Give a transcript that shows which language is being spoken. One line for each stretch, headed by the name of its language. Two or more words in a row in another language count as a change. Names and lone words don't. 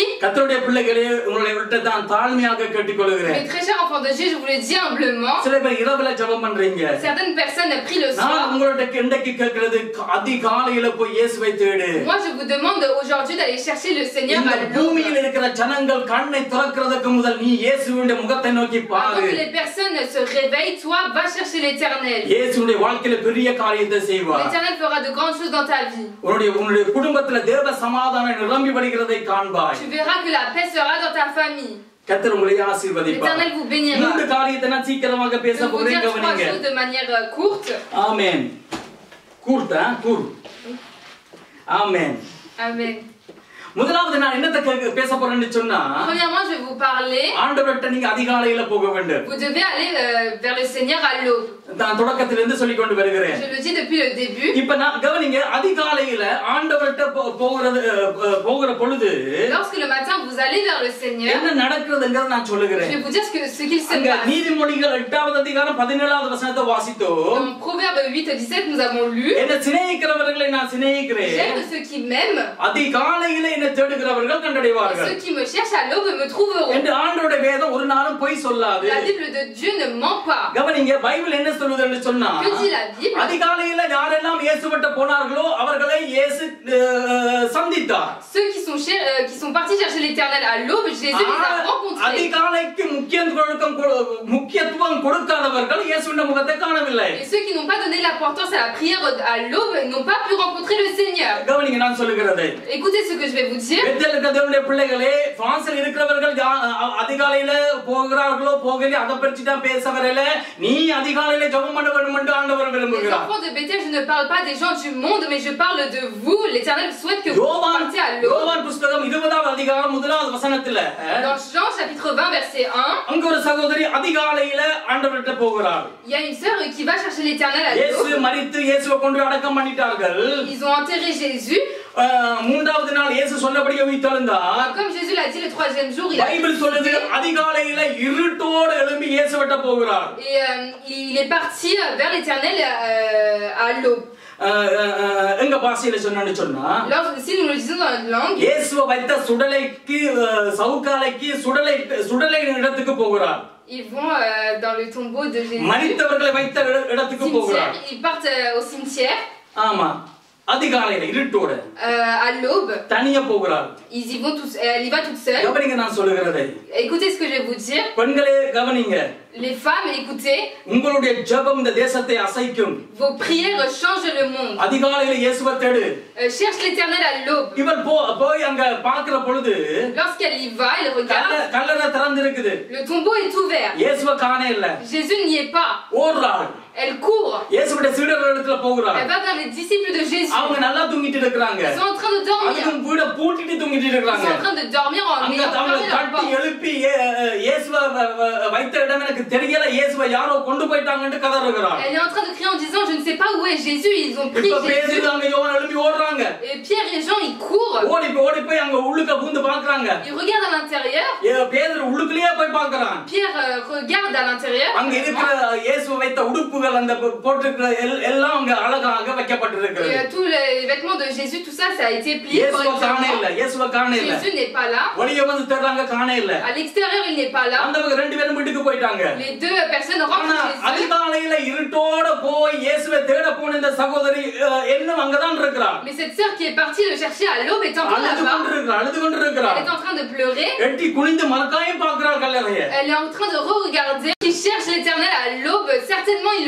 Tamil: கர்த்தருடைய பிள்ளைகளே உங்களை விட்டு தான் தாழ்மையாக கேட்டுக்கொள்கிறேன்.
French: Mes très chers enfants de Dieu, je vous le dis humblement.
Tamil: சில பேர் இரவுல ஜெபம் பண்றீங்க.
French: Certaines personnes prient le soir.
Tamil: நான் உங்கள்ட்ட இன்றைக்கு கேட்கிறது அதிகாலையில போய் இயேசுவை தேடு.
French: Moi, je vous demande aujourd'hui d'aller chercher le Seigneur à l'aube.
Tamil: பூமியில் இருக்கிற ஜனங்கள் கண்ணை திறக்கிறதுக்கு முதல் நீ இயேசுவின் முகத்தை நோக்கி
French: Avant
Tamil: பாரு.
French: que les personnes se réveillent, toi, va chercher l'Éternel.
Tamil: இயேசுவுடைய வாழ்க்கையில பெரிய காரியத்தை செய்வார்.
French: L'Éternel fera de grandes choses dans ta vie.
Tamil: உன்னுடைய குடும்பத்துல தேவ சமாதானம் நிரம்பி வருகிறதை காண்பாய்.
French: Tu verras que la paix sera dans ta famille.
Tamil: கர்த்தர் உங்களை ஆசீர்வதிப்பார்.
French: L'Éternel vous bénira.
Tamil: மூன்று காரியத்தை நான் சீக்கிரமாக
French: Je
Tamil: பேச
French: vais vous
Tamil: போறேன்
French: dire 3
Tamil: கவனிங்க.
French: choses de manière courte.
Tamil: ஆமென். கூர்த்தா கூர். ஆமென்.
French: Amen.
Tamil: முதலாவது முதலாவது நான் என்னத்தை பேச போறேன்னு சொன்னா,
French: Premièrement, je vais vous parler.
Tamil: ஆண்டவர்ட்ட நீங்க அதிகாலையில போக வேண்டும்.
French: Vous devez aller vers le Seigneur à l'aube.
Tamil: நான் தொடக்கத்திலிருந்து சொல்லிக் கொண்டு வருகிறேன்.
French: Je le dis depuis le début.
Tamil: இப்ப நான் கவனிங்க, அதிகாலையில ஆண்டவர்ட்ட போகிற பொழுது
French: Lorsque le matin vous allez vers le Seigneur,
Tamil: என்ன நடக்குதுங்கறத நான் சொல்லுகிறேன்.
French: je vais vous dire ce qu'il se
Tamil: அங்க
French: passe.
Tamil: நீதிமொழிகள் 8வது அதிகாரம் 17வது வசனத்தை வாசித்தோம்.
French: Dans Proverbe 8:17 nous avons lu.
Tamil: என்ன சிநேகிக்கிறவர்களை நான் சிநேகிக்கிறேன்.
French: J'aime ceux qui m'aiment.
Tamil: அதிகாலையில என்ன தேடுகிறவர்கள் கண்டடைவார்கள்.
French: Ceux qui me cherchent à l'aube me trouveront.
Tamil: என்று ஆண்டவருடைய வேதம் ஒரு நாளும் பொய் சொல்லாது.
French: La Bible de Dieu ne ment pas.
Tamil: கவனிங்க, பைபிள் என்ன சொல்லுதுன்னு சொன்னா,
French: Que dit la Bible?
Tamil: அதிகாலையில யாரெல்லாம் இயேசுவிட்ட போனார்களோ அவர்களை இயேசு சந்தித்தார்.
French: Ceux qui sont partis chercher l'Éternel à l'aube, Jésus les a rencontrés.
Tamil: அதிகாலைக்கு முக்கியத்துவம் கொடுக்காதவர்கள் இயேசுவின் முகத்தை காணவில்லை.
French: Et ceux qui n'ont pas donné l'importance à la prière à l'aube n'ont pas pu rencontrer le Seigneur.
Tamil: கவனிங்க, நான் சொல்லுகிறது.
French: Écoutez ce que je vais vous dire.
Tamil: பெத்தேலுடைய பிள்ளைகளே, பிரான்சில் இருக்கிறவர்கள் அதிகாலையில போகிறார்களோ போகலையோ அதை பற்றி தான் பேச வரல. நீ அதிகாலையில ஜெபம் பண்ண வேண்டும் என்று ஆண்டவர்
French: Les
Tamil: விரும்புகிறார்.
French: enfants de Bethel, je ne parle pas des gens du monde, mais je parle de vous. L'Éternel souhaite que vous partiez à l'aube.
Tamil: யோவான் புத்தகம் 20வது அதிகாரம் 1வது வசனத்துல,
French: Dans Jean chapitre 20 verset 1,
Tamil: அங்க ஒரு சகோதரி அதிகாலையில ஆண்டவர்கிட்ட போகிறார்.
French: il y a une sœur qui va chercher l'Éternel à
Tamil: இயேசு
French: l'aube.
Tamil: மரித்து இயேசுவை கொண்டு அடக்கம் பண்ணிட்டார்கள்.
French: Ils ont enterré Jésus.
Tamil: மூன்றாவது நாள் இயேசு சொன்னபடியே உயிர்த்தெழுந்தார்.
French: Comme Jésus l'a dit le 3e jour, il a
Tamil: பைபிள் சொல்லுது அதிகாலையில இருட்டோடு எழும்பி இயேசுவிட்ட போகிறார்.
French: et il est parti vers l'Éternel à l'aube.
Tamil: எங்க பாஷையில சொன்னு சொன்னா,
French: Si nous le disons dans notre langue,
Tamil: இயேசுவை வைத்த சுடலைக்கு சவுக்காலைக்கு சுடலை இடத்துக்கு போகிறார்.
French: ils vont dans le tombeau de Jésus.
Tamil: மரித்தவர்களை வைத்த இடத்துக்கு போகிறார்.
French: Ils partent au cimetière.
Tamil: ஆமா, அதிகாலையில இருட்டோட
French: À l'aube.
Tamil: தனியா போகிறார்.
French: Elle y va toute seule.
Tamil: கவனிங்க, நான் சொல்லுகிறதை.
French: Écoutez ce que je vais vous dire.
Tamil: பெண்களே கவனிங்க.
French: Les femmes, écoutez.
Tamil: உங்களுடைய ஜெபம் இந்த தேசத்தை அசைக்கும்.
French: Vos prières changent le monde.
Tamil: அதிகாலையில இயேசுவை தேடு.
French: Cherche l'Éternel à l'aube.
Tamil: இவள் போய் அங்க பார்க்கிற பொழுது
French: Lorsqu'elle y va, elle regarde.
Tamil: கல்லறை திறந்து இருக்குது.
French: Le tombeau est ouvert.
Tamil: இயேசுவை காண இல்ல.
French: Jésus n'y est pas.
Tamil: ஓடுறாள்.
French: Elle court.
Tamil: இயேசுவுடைய சீடர்களிடத்துல போகிறாள்.
French: Elle va vers les disciples de Jésus.
Tamil: அவங்க நல்லா தூங்கிட்டு இருக்காங்க.
French: Ils sont en train de dormir.
Tamil: அதுவும் வீட பூட்டிட்டு தூங்கிட்டு
French: Ils
Tamil: இருக்காங்க.
French: sont en train de dormir en
Tamil: அங்க
French: ayant
Tamil: அவங்களை
French: fermé leur
Tamil: கட்டி
French: porte.
Tamil: எழுப்பி இயேசுவை வைத்த இடம் எனக்கு தெரியல, இயேசுவை யாரோ கொண்டு போயிட்டாங்கன்னு கதறுகிறாள்.
French: Elle est en train de crier en disant je ne sais pas où est Jésus, ils ont pris
Tamil: இப்ப
French: Jésus.
Tamil: பேதுரு அங்க யோவான் எழுப்பி ஓடுறாங்க.
French: Et Pierre et Jean ils courent.
Tamil: ஓடி போய் அங்க உள்ளுக்க பூந்து பார்க்கறாங்க.
French: Ils regardent à l'intérieur.
Tamil: பேதுரு உள்ளுக்குள்ளேயே போய் பார்க்கறான்.
French: Pierre regarde à l'intérieur.
Tamil: அங்க இருக்கிற இயேசுவை வைத்த உடுப்புகள் அந்த போட்டிருக்கிற எல்லாம் அங்க அழகாக வைக்கப்பட்டிருக்கிறது.
French: Et tous les vêtements de Jésus, tout ça, ça a été plié correctement.
Tamil: இயேசுவை காண இல்ல.
French: Jésus n'est pas là.
Tamil: வெளியே வந்து தேடுறாங்க, காண இல்ல.
French: À l'extérieur, il n'est pas là.
Tamil: அந்த ரெண்டு பேரும் வீட்டுக்கு போயிட்டாங்க.
French: Les deux personnes rentrent chez eux.
Tamil: அதிகாலையில இருட்டோட போய் இயேசுவை தேட போன இந்த சகோதரி இன்னும் அங்கதான் இருக்கறா.
French: Mais cette sœur qui est partie le chercher à l'aube est encore là-bas.
Tamil: அழுது கொண்டிருக்கிறா.
French: Elle est en train de pleurer.
Tamil: எட்டி குனிந்து மரக்காயும் பார்க்கறாள் கல்லறையை.
French: Elle est en train de re-regarder. Qui cherche l'Éternel à l'aube, certainement ils le